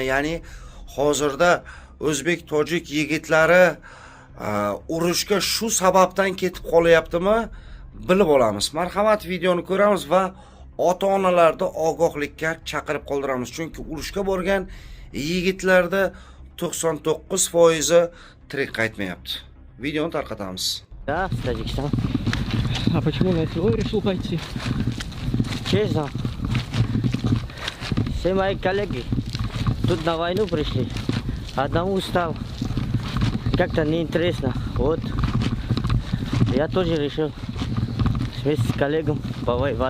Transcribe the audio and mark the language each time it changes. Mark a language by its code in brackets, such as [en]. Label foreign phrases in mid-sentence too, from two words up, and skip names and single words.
[uz] Ya'ni hozirda o'zbek tojik yigitlari urushga shu sababdan ketib qolyaptimi? Bilib olamiz. Marhamat, videoni ko'ramiz va ota-onalarni ogohlikka chaqirib qoldiramiz. Chunki urushga borgan yigitlarda 99% tirik qaytmayapti. Videoni tarqatamiz. [ru] Да, с Таджикистана. А почему на СВО решил пойти? Честно. Все мои коллеги тут на войну пришли. Одному устал. Как-то неинтересно. Вот. Я тоже решил вместе с коллегом повоевать.